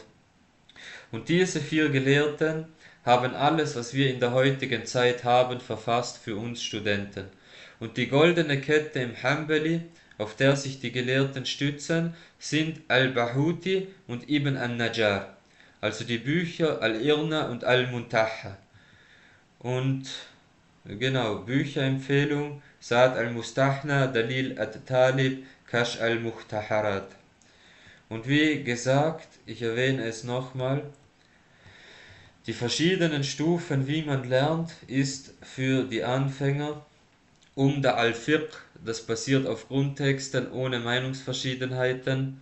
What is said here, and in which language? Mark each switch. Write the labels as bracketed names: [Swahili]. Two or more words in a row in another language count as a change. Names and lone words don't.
[German] Und diese 4 Gelehrten haben alles, was wir in der heutigen Zeit haben, verfasst für uns Studenten. Und die goldene Kette im Hanbali, auf der sich die Gelehrten stützen, sind Al-Bahuti und Ibn an-Najjar, also die Bücher Al-Irna und Al-Muntaha. Und genau, Bücherempfehlung, Sa'd al-Mustahna, Dalil al-Talib, Kash al-Muhtaharat. Und wie gesagt, ich erwähne es nochmal, die verschiedenen Stufen, wie man lernt, ist für die Anfänger der Al-Fiqh, das basiert auf Grundtexten ohne Meinungsverschiedenheiten.